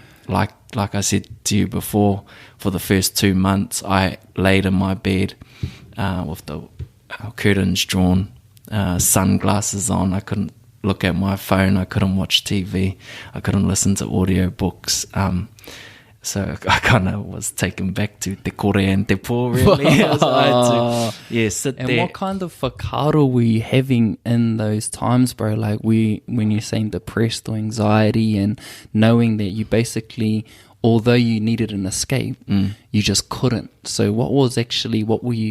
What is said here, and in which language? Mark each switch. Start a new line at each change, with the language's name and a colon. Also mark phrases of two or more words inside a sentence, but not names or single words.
English: Like I said to you before, for the first 2 months, I laid in my bed with the curtains drawn, sunglasses on. I couldn't look at my phone. I couldn't watch TV. I couldn't listen to audio books. So I kind of was taken back to
Māori: te kore
English: and
Māori: te pō,
English: really. So I had to, sit And there. what kind of whakaaro were you having in those times, bro? Like when you're saying depressed or anxiety, and knowing that you basically, although you needed an escape, you just couldn't. So what were you...